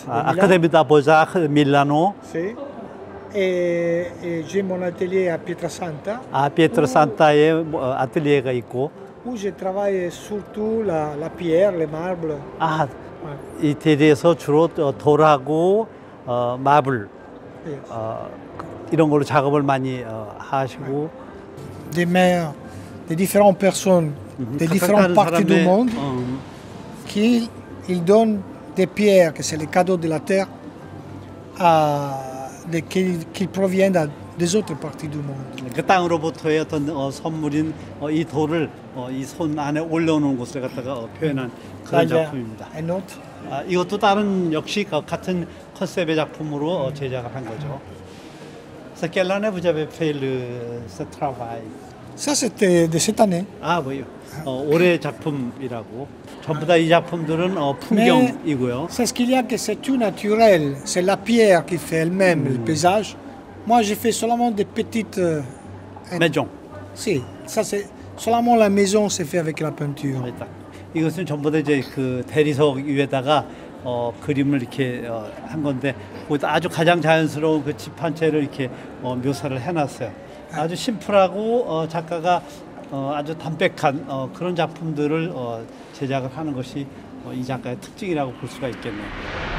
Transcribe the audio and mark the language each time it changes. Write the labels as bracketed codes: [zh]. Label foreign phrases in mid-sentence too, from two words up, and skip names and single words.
[fr] Académie des Beaux-Arts Milano. Si. Et j'ai mon atelier à Pietrasanta. [ko] 아, 피에트라산타에 아틀리에가 있고. [fr] Où je travaille surtout la pierre, les marbles. [ko] 아, 이태리에서 주로 돌하고 마블 이런 걸로 작업을 많이 하시고. [fr] Des maires, des différentes personnes, des différentes parties du monde, qui ils donnent des pierres, que c'est les cadeaux de la terre, qui proviennent des autres parties du monde. [ko] 그 땅으로부터의 어떤 선물인 이 돌을 이 손 안에 올려놓은 것을 갖다가 표현한 그런 작품입니다. 이것도 다른 역시 같은 컨셉의 작품으로 제작을 한 거죠. [fr] C'est quelle année vous avez fait ce travail? Ça c'était de cette année. [ko] 아, 뭐요? 올해 작품이라고. 전부 다 이 작품들은 풍경이고요. [fr] C'est ce qu'il y a que c'est tout naturel. C'est la pierre qui fait elle-même le paysage. Moi, j'ai fait seulement des petites maisons. Si, ça c'est seulement la maison c'est fait avec la peinture. [ko] 이것은 전부 다 이제 그 대리석 위에다가 그림을 이렇게 한 건데 거기다 아주 가장 자연스러운 그 집 한 채를 이렇게 묘사를 해놨어요. 아주 심플하고 작가가 아주 담백한 그런 작품들을 제작을 하는 것이 이 작가의 특징이라고 볼 수가 있겠네요.